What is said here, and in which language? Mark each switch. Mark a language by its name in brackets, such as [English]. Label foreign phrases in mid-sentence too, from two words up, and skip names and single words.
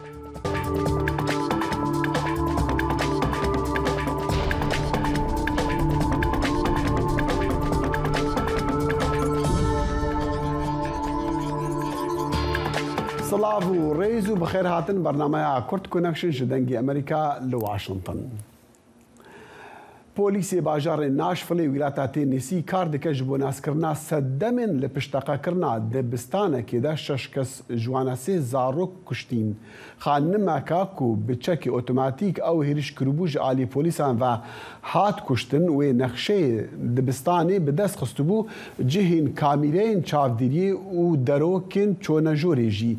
[Kurdish] سلااف و ڕێز و بەخێر هاتن بەرنامەیە کورت کۆنەکشن ji dengê Amerîka li Washington. پۆلیسی باژارê Nashville wîlata Tennessee kar dike ji bo naskirina seddemên li pişteqekirina dibistanekê de 6 kes ji wan sê zarok kuştîn. Xanimeka ku bi çekê otomatîk ew hêrîş kiribû ji alî polîsan ve hat kuştin wê nexşeyê dibistanê bi dest xistibû cihên kamîreyên çavdîriyê û derokên çonejorê jî.